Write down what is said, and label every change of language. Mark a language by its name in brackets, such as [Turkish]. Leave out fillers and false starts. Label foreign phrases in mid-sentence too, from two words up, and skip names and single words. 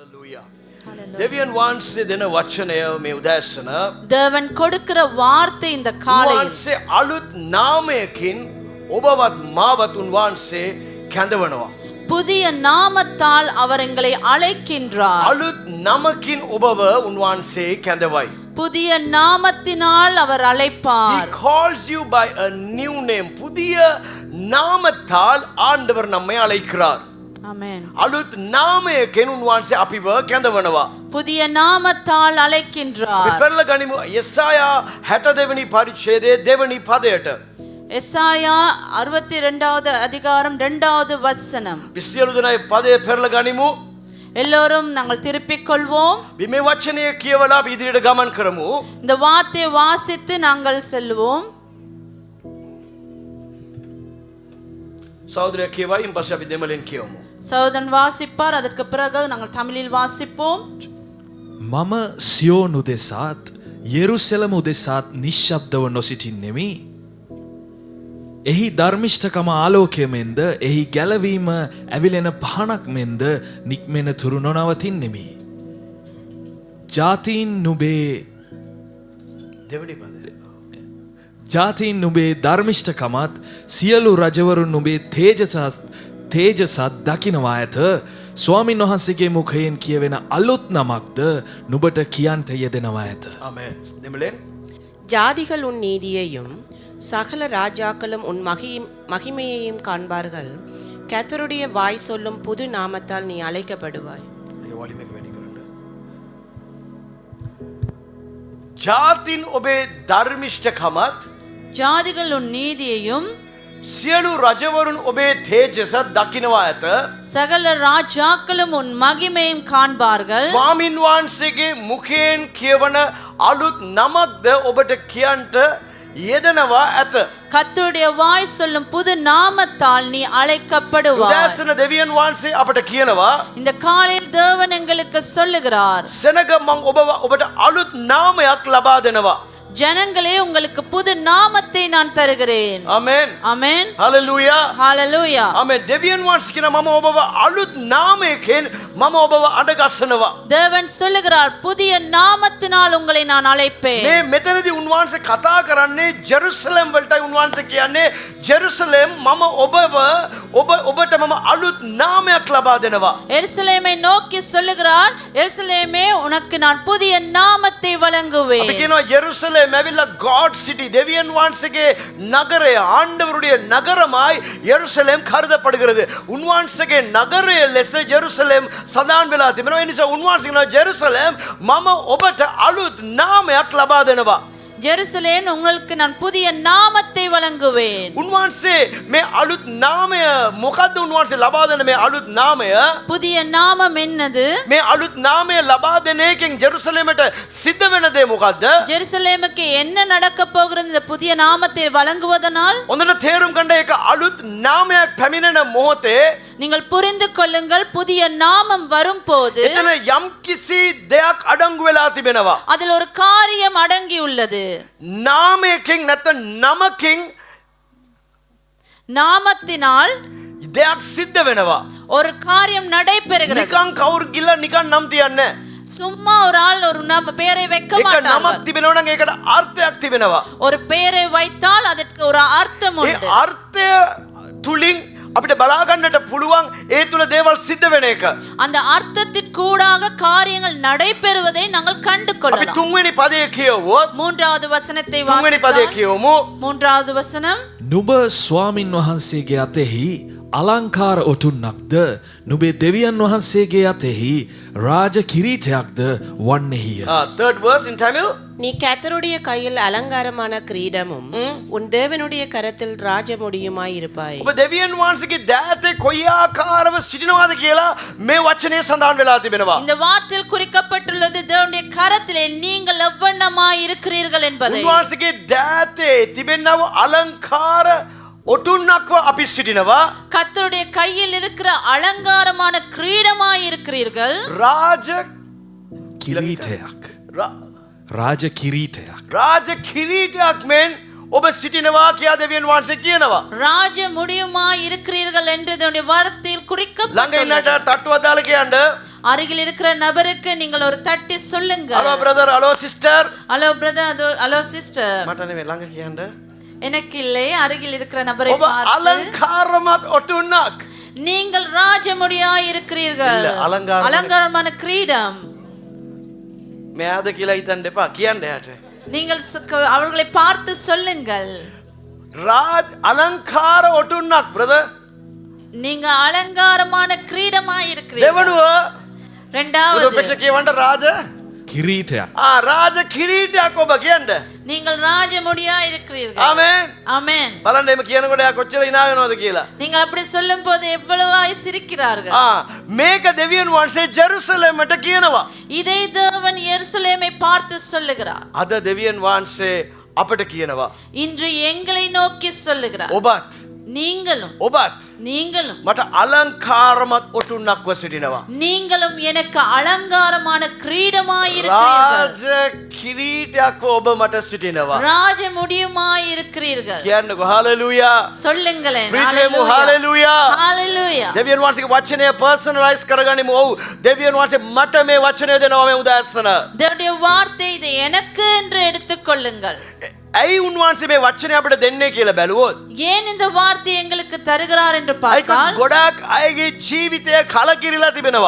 [Sinhala] Hallelujah. දෙවියන් වහන්සේ දෙන වචනය මේ උදෑසන [Tamil] தேவன் கொடுக்கிற வார்த்தை இந்த காலையில் [Sinhala] උන්වහන්සේ අලුත් නාමයකින් ඔබවත් මාවත් උන්වහන්සේ කැඳවනවා. [Tamil] புதிய நாமத்தால் அவர் எங்களை அழைக்கின்றார். [Sinhala] අලුත් නමකින් ඔබව උන්වහන්සේ කැඳවයි. [Tamil] புதிய நாமத்தினால் அவர் [English] He [Tamil] அழைப்பார். [English] calls you by a new name. [Tamil] புதிய நாமத்தால் ஆண்டவர் நம்மை அழைக்கிறார். ஆமென். [Sinhala] අලුත් නාමයකින් උන්වහන්සේ අපිව කැඳවනවා. [Tamil] புதிய நாமத்தால் அழைக்கின்றார். [Sinhala] අපි පෙරලා ගනිමු යෙසායා 62 වෙනි පරිච්ඡේදයේ දෙවෙනි පදයට. [Tamil] எசாயா 62வது அதிகாரம் 2வது வசனம். [Sinhala] සියලු දෙනා පදයේ පෙරලා ගනිමු. [Tamil] எல்லோரும் நாங்கள் திருப்பிக் கொள்வோம். [Sinhala] මේ වචනය කියවලා අපි ඉදිරියට ගමන් කරමු. [Tamil] இந்த வார்த்தையை வாசித்து நாங்கள் செல்வோம். [Sinhala] සහෝදරයා කියවයි ඉන්පස්සේ අපි දෙමළෙන් කියවමු. [Tamil] சகோதரன் வாசிப்பார், அதற்கு பிறகு நாங்கள் தமிழில் வாசிப்போம். [Sinhala] මම සියෝනු දෙසාත් යෙරුසලම උදෙසාත් නිශ්ශබ්දව නොසිටින්නෙමි. එහි ධර්මිෂ්ඨකම ආලෝකය මෙන්ද එහි ගැලවීම ඇවිලෙන පහනක් මෙන්ද නික්මෙන තුරු නොනවතින්නෙමි. ජාතීන් නුබේ දෙවෙනි පදය. ජාතීන් නුබේ ධර්මිෂ්ඨකමත් සියලු රජවරුන් නුබේ තේජසත් දකිනවා ඇත. ස්වාමින් වහන්සේගේ මුඛයෙන් කියවෙන අලුත් නමක්ද නුබට කියන්ට යෙදෙනවා ඇත. ආමේන්. දෙමළෙන් [Tamil] ஜாதிகள் உன் நீதியையும் சகல ராஜாக்களும் உன் மகிமையையும் காண்பார்கள். கர்த்தருடைய வாய் சொல்லும் புது நாமத்தால் நீ அழைக்கப்படுவாய். [Sinhala] ඒ වොලියම් එක වැඩි කරන්න. ජාතින් ඔබේ ධර්මිෂ්ඨකමත් [Tamil] ஜாதிகள் உன் நீதியையும் [Sinhala] සියලු රජවරුන් ඔබේ තේජසත් දකිනවා ඇත. [Tamil] சகல ராஜாக்களும் உன் மகிமையும் காண்பார்கள். [Sinhala] ස්වාමින් වහන්සේගේ මුඛයෙන් කියවන අලුත් නමක්ද ඔබට කියන්ට යෙදෙනවා ඇත. [Tamil] கர்த்தருடைய வாய் சொல்லும் புது நாமத்தால் நீ அழைக்கப்படுவாய். [Sinhala] උදෑසන දෙවියන් වහන්සේ අපට කියනවා [Tamil] இந்த காலையில் தேவன் எங்களுக்கு சொல்லுகிறார், [Sinhala] සෙනග මං ඔබට අලුත් නාමයක් ලබා දෙනවා. [Tamil] ஜனங்களே உங்களுக்கு புது நாமத்தை நான் தருகிறேன். [Sinhala] ආමේන්. [Tamil] ஆமென். [Sinhala] හalleluya. [Tamil] ஹalleluya. [Sinhala] ආමේන්. දෙවියන් වහන්සේ කියන මම ඔබව අලුත් නාමයකින් මම ඔබව අඩගස්සනවා. [Tamil] தேவன் சொல்லுகிறார், புதிய நாமத்தினால் உங்களை நான் அழைப்பேன். [Sinhala] මේ මෙතනදී උන්වහන්සේ කතා කරන්නේ ජෙරුසලම් වලටයි. උන්වහන්සේ කියන්නේ ජෙරුසලම් මම ඔබට මම අලුත් නාමයක් ලබා දෙනවා. [Tamil] எருசலேமை நோக்கி சொல்லுகிறார், எருசலேமே உனக்கு நான் புதிய நாமத்தை [Sinhala] අපි [Tamil] வழங்குவேன். [Sinhala] කියනවා ජෙරුසලම් ඇවිල්ලා [English] God city [Sinhala] දෙවියන් වහන්සේගේ නගරය ආண்டவருடைய නගරමයි ජෙරුසලම් කරදப்படுகிறது. උන්වහන්සේගේ නගරය ලෙස ජෙරුසලම් සඳහන් වෙලා තිබෙනවා. ඒ නිසා උන්වහන්සේ කියනවා ජෙරුසලම් මම ඔබට අලුත් නාමයක් ලබා දෙනවා. [Tamil] ஜெருசலேம் உங்களுக்கு நான் புதிய நாமத்தை வழங்குவேன். [Sinhala] උන්වහන්සේ මේ අලුත් නාමය මොකද්ද උන්වහන්සේ ලබා දෙන මේ අලුත් නාමය? [Tamil] புதிய நாமம் என்னது? [Sinhala] මේ අලුත් නාමය ලබා දෙන එකෙන් ජෙරුසලමට සිද්ධ වෙන දේ මොකද්ද? [Tamil] ஜெருசலேமுக்கு என்ன நடக்க போகிறது இந்த புதிய நாமத்தை வழங்குவதனால்? [Sinhala] හොඳට තේරුම් ගන්න එක අලුත් නාමයක් පැමිණෙන මොහොතේ [Tamil] நீங்கள் புரிந்து கொள்ளுங்கள், புதிய நாமம் வரும்போது [Sinhala] එතන යම්කිසි දෙයක් අඩංගු වෙලා තිබෙනවා. [Tamil] அதில் ஒரு காரியம் அடங்கி உள்ளது. [Sinhala] නාමයකින් නැත්නම් නමකින් [Tamil] நாமத்தினால் [Sinhala] දෙයක් සිද්ධ වෙනවා. [Tamil] ஒரு காரியம் நடைபெறுகிறது. [Sinhala] නිකන් කවුරු ගිල්ල නිකන් නම් තියන්නේ [Tamil] சும்மா ஒரு ஆள் ஒரு பெயரை வைக்க [Sinhala] ඒක නමක් [Tamil] மாட்டார்கள். [Sinhala] තිබෙනවා නම් ඒකට අර්ථයක් තිබෙනවා. [Tamil] ஒரு பெயரை வைத்தால் அதற்கு ஒரு அர்த்தம் [Sinhala] ඒ [Tamil] உண்டு. [Sinhala] අර්ථය තුලින් අපිට බලා ගන්නට පුළුවන් ඒ තුල දේවල් සිද්ධ වෙන එක. [Tamil] அந்த அர்த்தத்திற்கூடாக காரியங்கள் நடைபெறுவதை நாங்கள் கண்டு [Sinhala] අපි [Tamil] கொள்ளலாம். [Sinhala] තුන්වෙනි පදයේ කියවුවොත් [Tamil] மூன்றாவது வசனத்தை [Sinhala] තුන්වෙනි පදයේ [Tamil] வாசித்தால் [Sinhala] කියවමු. [Tamil] மூன்றாவது வசனம், [Sinhala] නුබ ස්වාමින් වහන්සේගේ අතෙහි අලංකාර ඔටුන්නක්ද නුබේ දෙවියන් වහන්සේගේ අතෙහි රාජ කිරීටයක්ද වන්නෙහිය. [English] third verse in Tamil. [Tamil] நீ கர்த்தருடைய கையில் அலங்காரமான கிரீடமும் உன் தேவனுடைய கரத்தில் ராஜமுடியுமாய் இருப்பாய். [Sinhala] ඔබ දෙවියන් වහන්සේගේ දෑතේ කොයි ආකාරව සිටිනවාද කියලා මේ වචනේ සඳහන් වෙලා තිබෙනවා. [Tamil] இந்த வார்த்தையில் குறிக்கப்பட்டுள்ளது தேவனுடைய கரத்திலே நீங்கள் எவ்வண்ணமாய் இருக்கிறீர்கள் என்பதை. [Sinhala] උන්වහන්සේගේ දෑතේ තිබෙනව අලංකාර ඔටුන්නක්ව අපි සිටිනවා. [Tamil] கர்த்தருடைய கையில் இருக்கிற அலங்காரமான கிரீடமாய் இருக்கிறீர்கள். [Sinhala] රාජ කිරීටයක්. රාජ කිරීටයක්. රාජ කිරීටයක් මෙන් ඔබ සිටිනවා කියා දෙවියන් වහන්සේ කියනවා. [Tamil] ராஜ முடியுமாய் இருக்கிறீர்கள் என்று தேவனுடைய வார்த்தையில் [Sinhala] ළඟ [Tamil] குறிக்கப்பட்டுள்ளது. [Sinhala] ඉන්නට තට්ටුවක් දාලා කියන්න [Tamil] அருகில் இருக்கிற நபருக்கு நீங்கள் ஒரு தட்டி சொல்லுங்க. [English] Hello brother, hello sister. Hello brother, hello sister. [Sinhala] මට නෙමෙයි ළඟ කියන්න. [Tamil] எனக்கு இல்லை, அருகில் இருக்கிற நபரை [Sinhala] ඔබ [Tamil] பார்த்து [Sinhala] අලංකාරමත් ඔටුන්නක්. [Tamil] நீங்கள் ராஜமுடியாய் இருக்கிறீர்கள். இல்ல, அலங்காரம். அலங்காரமான கிரீடம். [Sinhala] මෙයාද කියලා හිතන්න එපා. කියන්න එයාට. [Tamil] நீங்கள் அவர்களை பார்த்து சொல்லுங்கள். [Sinhala] රාජ් අලංකාර ඔටුන්නක් බ්‍රදර්. [Tamil] நீங்க அலங்காரமான கிரீடமாய் இருக்கிறீர்கள். [Sinhala] දෙවනුව [Tamil] இரண்டாவது [Sinhala] උදපේක්ෂ කියවන්න රාජ කිරීටයක්. රාජ කිරීටයක් ඔබ කියන්න. [Tamil] நீங்கள் ராஜமுடியாய் இருக்கிறீர்கள். [Sinhala] ආමෙන්. [Tamil] ஆமென். [Sinhala] බලන්න එම කියනකොට එයා කොච්චර hina වෙනවද කියලා. [Tamil] நீங்கள் அப்படி சொல்லும்போது எவ்வளவாய் சிரிக்கிறார்கள். [Sinhala] මේක දෙවියන් වහන්සේ ජෙරුසලමට කියනවා. [Tamil] இதை தேவன் எருசலேமை பார்த்து சொல்லுகிறார். [Sinhala] අද දෙවියන් වහන්සේ අපට කියනවා. [Tamil] இன்று எங்களை நோக்கி சொல்லுகிறார். [Sinhala] ඔබත් [Tamil] நீங்களும் [Sinhala] මට අලංකාරමත් ඔටුන්නක්ව සිටිනවා. [Tamil] நீங்களும் எனக்கு அலங்காரமான கிரீடமாய் இருக்கிறீர்கள். [Sinhala] රාජ කිරීටයක්ව ඔබ මට සිටිනවා. [Tamil] ராஜ முடியுமாய் இருக்கிறீர்கள். [Sinhala] කියන්නකො හලෙලූයා. [Tamil] சொல்லுங்களேன். [Sinhala] ප්‍රීතියමු හලෙලූයා. [Tamil] ஹalleluya. [Sinhala] දෙවියන් වහන්සේගේ වචනය පර්සනලයිස් කරගනිමු. ඔව් දෙවියන් වහන්සේ මට මේ වචනය දෙනවා මේ උදෑසන. [Tamil] தேவனுடைய வார்த்தை இதை எனக்கு என்று எடுத்துக்கொள்ளுங்கள். [Sinhala] ඇයි උන්වහන්සේ මේ වචනය අපිට දෙන්නේ කියලා බැලුවොත් [Tamil] ஏன் இந்த வார்த்தை எங்களுக்கு தருகிறார் என்று [Sinhala] ඒක [Tamil] பார்த்தால் [Sinhala] ගොඩක් අයගේ ජීවිතය කලකිරිලා තිබෙනවා.